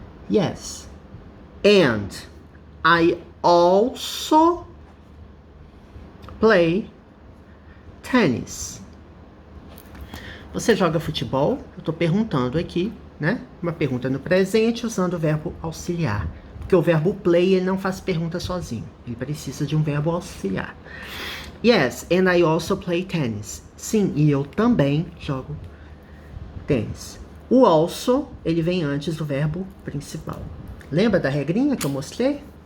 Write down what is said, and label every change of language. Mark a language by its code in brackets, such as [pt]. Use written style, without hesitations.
[en] Yes. And I also play tennis. [pt] Você joga futebol? Eu tô perguntando aqui, né? Uma pergunta no presente usando o verbo auxiliar. Porque o verbo play, ele não faz pergunta sozinho. Ele precisa de um verbo auxiliar. [en] Yes, and I also play tennis. [pt] Sim, e eu também jogo tênis. O also, ele vem antes do verbo principal. Lembra da regrinha que eu mostrei?